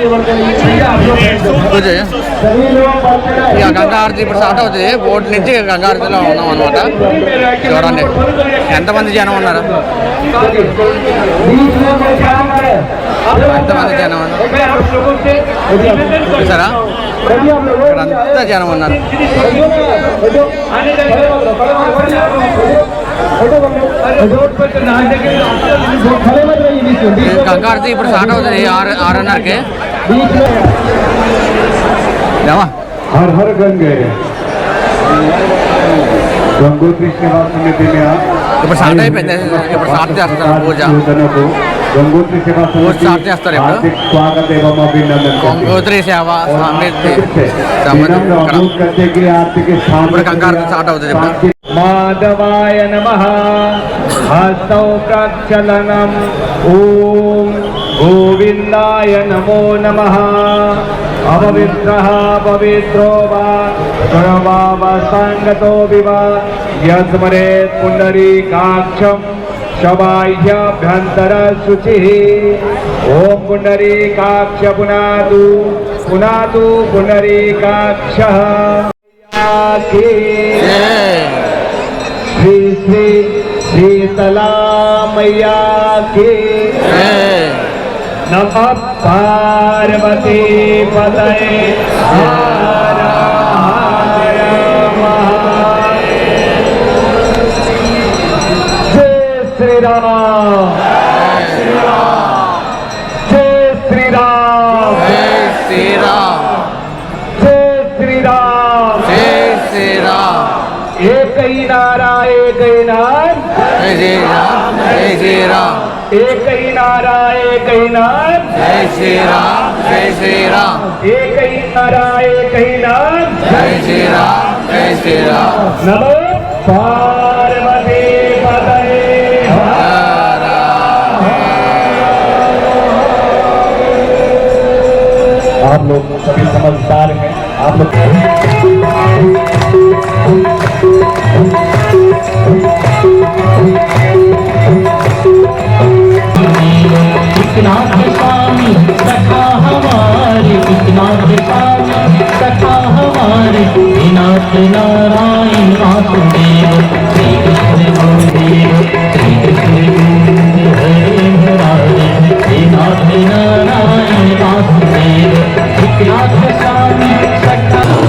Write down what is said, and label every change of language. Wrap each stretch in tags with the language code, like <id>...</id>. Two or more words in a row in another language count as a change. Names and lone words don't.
<te>ఇక గంగారతి ఇప్పుడు స్టార్ట్ అవుతుంది బోట్ నుంచి గంగారతిలో ఉన్నాం అనమాట చూడండి ఎంతమంది జనం ఉన్నారు ఎంతమంది జనం ఉన్నారు చూసారా ఇక్కడ అంతా జనం ఉన్నారు గంగారతి ఇప్పుడు స్టార్ట్ అవుతుంది 6:30కి</te> <hi>हर हर गंगे गंगोत्री सेवा समिति में</hi> <te>ఇప్పుడు స్టార్ట్ అయిపోయింది ఇప్పుడు స్టార్ట్ చేస్తారు పూజ</te> <hi>गंगोत्री सेवा</hi> <te>పూజ స్టార్ట్ చేస్తారు ఇప్పుడు</te> <hi>स्वागत एवं अभिनंदन</hi> <te>గంగోత్రి సేవ సమితి ఇప్పుడు గంగారతి స్టార్ట్ అవుతుంది ఇప్పుడు</te> <sa>माधवाय नमः हस्तौ प्रक्षलनम् ओम गोविंदाय नमो नमः अपवित्रः पवित्रो वा सर्वावसंगतो विवा यस्मरेत् पुण्डरीकाक्षं शबाह्याभ्यन्तर शुचिः ओम पुण्डरीकाक्ष पुनातु पुनातु पुण्डरीकाक्षः</sa> <hi>श्री श्री शीतला मैया के नमः पार्वती पतये हर हर महादेव जय श्री राम जय श्री राम जय श्री राम जय श्री राम जय श्री राम एक ही नारा एक ही नाम जय श्री राम जय श्री राम एक ही नारा एक ही नाम जय श्री राम जय श्री राम एक ही नारा एक ही नाम जय श्री राम जय श्री राम</hi> <sa>नमो पार्वती पतये हर</sa> <hi>आप लोग सभी समझदार हैं आप लोग विश्वनाथ स्वामी सखा हमारे विश्वनाथ स्वामी सखा हमारे नाथ नारायण वासुदेव श्री कृष्ण गुरुदेव श्री कृष्ण गोविंद हरे मुरारे श्री नाथ नारायण वासुदेव विश्वनाथ स्वामी सखा</hi>